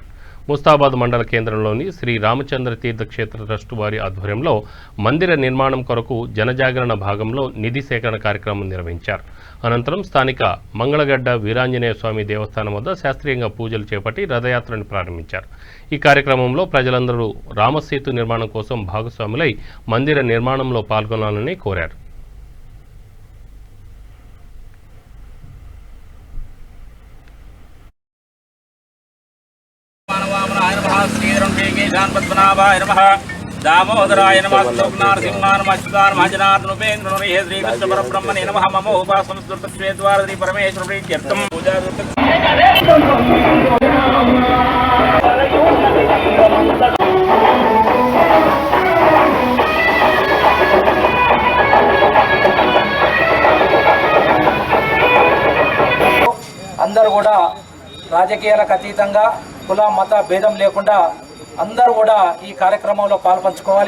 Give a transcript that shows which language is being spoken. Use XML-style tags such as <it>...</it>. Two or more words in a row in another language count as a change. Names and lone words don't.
<te>ముస్తాబాద్ మండల కేంద్రంలోని శ్రీ రామచంద్ర తీర్థ క్షేత్ర ట్రస్టు వారి ఆధ్వర్యంలో మందిర నిర్మాణం కొరకు జనజాగరణ భాగంలో నిధి సేకరణ కార్యక్రమం నిర్వహించారు. అనంతరం స్థానిక మంగళగడ్డ వీరాంజనేయ స్వామి దేవస్థానం వద్ద శాస్త్రీయంగా పూజలు చేపట్టి రథయాత్రను ప్రారంభించారు. ఈ కార్యక్రమంలో ప్రజలందరూ రామసేతు నిర్మాణం కోసం భాగస్వాములై మందిర నిర్మాణంలో పాల్గొనాలని కోరారు.</te> <sa>पद्मनाभाय नमः दामोदराय नमः नरसिंहाय नमः अच्युताय नमः जनार्दनोपेन्द्र नमः श्री कृष्ण परब्रह्मणे नमः मम उपासनं स्तुतक्षेत्रद्वार श्री परमेश्वर प्रीत्यर्थं पूजा</sa> <te>అందరూ కూడా రాజకీయాలకు అతీతంగా కుల మత భేదం లేకుండా అందరూ కూడా ఈ కార్యక్రమంలో పాల్పంచుకోవాలి.</te>